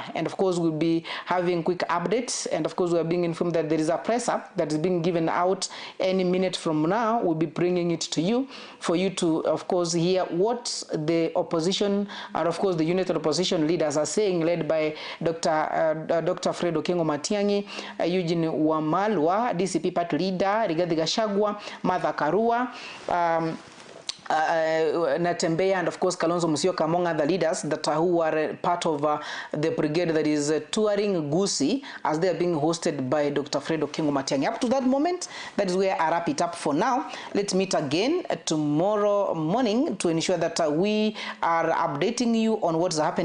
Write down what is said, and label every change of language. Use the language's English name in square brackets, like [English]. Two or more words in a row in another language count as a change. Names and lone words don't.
[English] And of course we'll be having quick updates, and of course we are being informed that there is a press up that is being given out any minute from now. We'll be bringing it to you for you to of course hear what the opposition and of course the United Opposition leaders are saying, led by Dr. Fred Okengo Matiang'i, Eugene Wamalwa, DCP party leader, Rigathi Gachagua, Martha Karua, Natembeya, and of course Kalonzo Musyoka, among other leaders that who are part of the brigade that is touring Gusii, as they are being hosted by Dr. Fred Okengo Matiang'i. Up to that moment, that is where I wrap it up for now. Let's meet again tomorrow morning to ensure that we are updating you on what's happening.